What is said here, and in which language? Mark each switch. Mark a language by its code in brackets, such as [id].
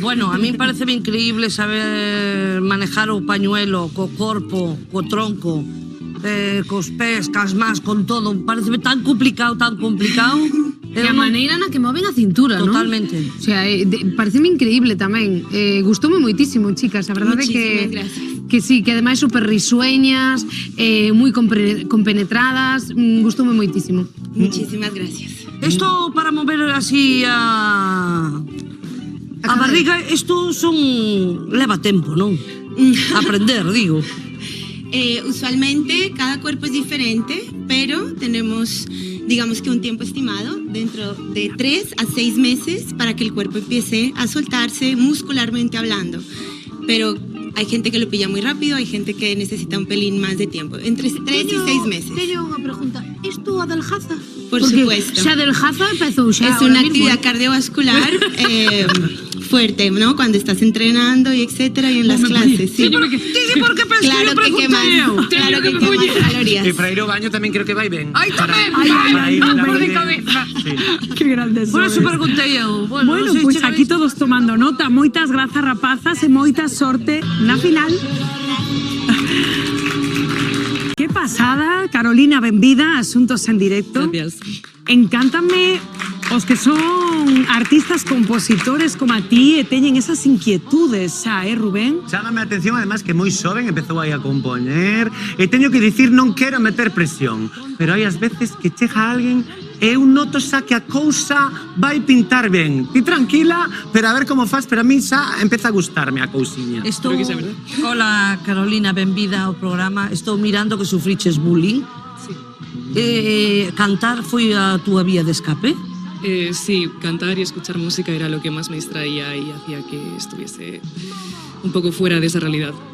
[gl] Bueno, a mí parece increíble saber manejar o pañuelo co corpo, co tronco, cos pés, cas más, con todo. Parece tan complicado. E a maneira na que moven a cintura, non? Totalmente. O sea, pareceme increíble tamén. Gustoume moitísimo, chicas. A verdade que sí, que ademais super risueñas, moi compenetradas. Gustoume moitísimo. [es] Muchísimas gracias. [gl] Esto para mover así a barriga, esto leva tempo, non? Aprender, digo. [es] Usualmente cada cuerpo es diferente, pero tenemos, digamos que un tiempo estimado dentro de 3 a 6 meses para que el cuerpo empiece a soltarse muscularmente hablando. Pero hay gente que lo pilla muy rápido, hay gente que necesita un pelín más de tiempo, entre 3 y 6 meses. [gl] Teño unha pregunta. Isto adelgaza? [es] Por Porque supuesto. [gl] Se adelgaza, empezou xa. [es] Es una actividad cardiovascular fuerte, ¿no? Cuando estás entrenando y etcétera y en las clases. Sí. ¿Por qué pensé Claro que quemas. Claro que quemas calorías. [gl] E para ir ao baño tamén creo que vai ben. Ai, tamén. De cabeza. Que grande sois. Por eso preguntei eu. Bueno, pois aquí todos tomando nota. Moitas grazas, rapazas, e moita sorte na final. Que pasada, Carolina, benvida a Asuntos en Directo. [es] Gracias. [gl] Encántame os que son artistas compositores como a ti e teñen esas inquietudes xa, Rubén? Chámame a atención, además, que moi xoven empezou aí a compoñer e teño que dicir, non quero meter presión, pero hai as veces que chega alguén e eu noto xa que a cousa vai pintar ben. Ti tranquila, pero a ver como faz, pero a mí xa empeza a gustarme a cousiña. Hola, Carolina, benvida ao programa. Estou mirando que sufriches bullying. Sí. Cantar foi a túa vía de escape? [es] Sí, cantar y escuchar música era lo que más me distraía y hacía que estuviese un poco fuera de esa realidad.